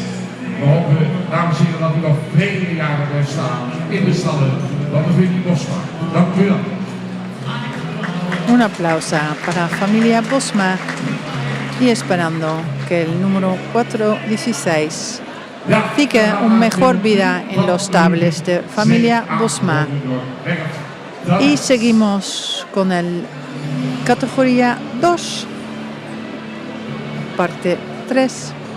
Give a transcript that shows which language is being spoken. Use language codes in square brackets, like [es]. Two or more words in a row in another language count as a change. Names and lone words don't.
[nl] We hopen, dames en heren, dat u nog vele jaren blijft staan in de stallen van de familie Bosma. Dank u wel. [es] Un aplauso para la familia Bosma y esperando que el número 416 fique una mejor vida en los stables de familia Bosma. Y seguimos con el categoría 2, parte 3.